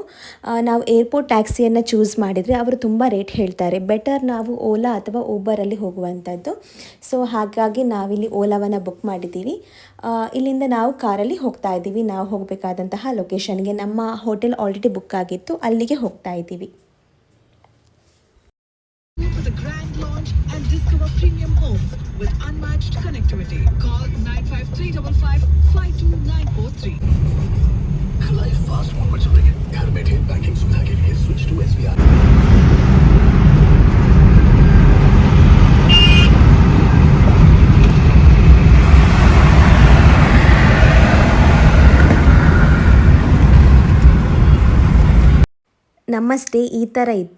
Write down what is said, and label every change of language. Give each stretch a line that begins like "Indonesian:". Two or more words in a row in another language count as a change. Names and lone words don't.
Kannada: ನಾವು ಏರ್ಪೋರ್ಟ್ ಟ್ಯಾಕ್ಸಿಯನ್ನು ಚೂಸ್ ಮಾಡಿದರೆ ಅವರು ತುಂಬ ರೇಟ್ ಹೇಳ್ತಾರೆ. ಬೆಟರ್ ನಾವು ಓಲಾ ಅಥವಾ ಊಬರಲ್ಲಿ ಹೋಗುವಂಥದ್ದು. ಸೊ ಹಾಗಾಗಿ ನಾವಿಲ್ಲಿ ಓಲಾವನ್ನು ಬುಕ್ ಮಾಡಿದ್ದೀವಿ. ಇಲ್ಲಿಂದ ನಾವು ಕಾರಲ್ಲಿ ಹೋಗ್ತಾ ಇದ್ದೀವಿ. ನಾವು ಹೋಗಬೇಕಾದಂತಹ ಲೊಕೇಶನ್ಗೆ. ನಮ್ಮ
English: hotel already book
Kannada: ಆಗಿತ್ತು, ಅಲ್ಲಿಗೆ ಹೋಗ್ತಾ ಇದ್ದೀವಿ.
English: For the grand launch and discover premium homes with unmatched connectivity. Call 9535552943. life fast forward
Hindi: चल रही है. घर बैठे बैंकिंग सुविधा के लिए
English: switch to SBI.
Kannada: ನಮ್ಮ ಸ್ಟೇ ಈ ಥರ ಇತ್ತು.